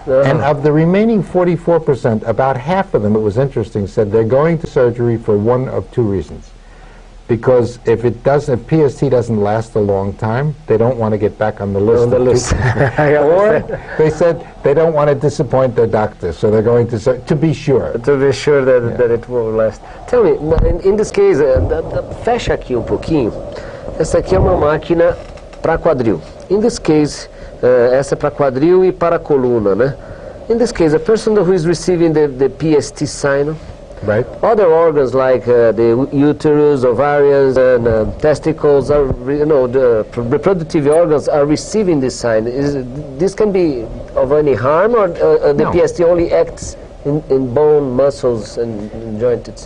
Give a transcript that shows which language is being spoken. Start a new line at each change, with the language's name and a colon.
English: And of the remaining 44%, about half of them, it was interesting, said they're going to surgery for one of two reasons. Because if PST doesn't last a long time, they don't want to get back on the list. Or they said they don't want to disappoint their doctor, so they're going to be sure. To be sure that it will last. Tell me, in this case,
Portuguese: fecha aqui pouquinho. Essa aqui é uma máquina para quadril.
English: In this case,
Portuguese: essa é para quadril e para coluna, né?
English: In this case, a person who is receiving the PST sign, right. Other organs like the uterus, ovaries, and testicles, the reproductive organs are receiving this sign. This can be of any harm, or the PST only acts in bone, muscles, and joints?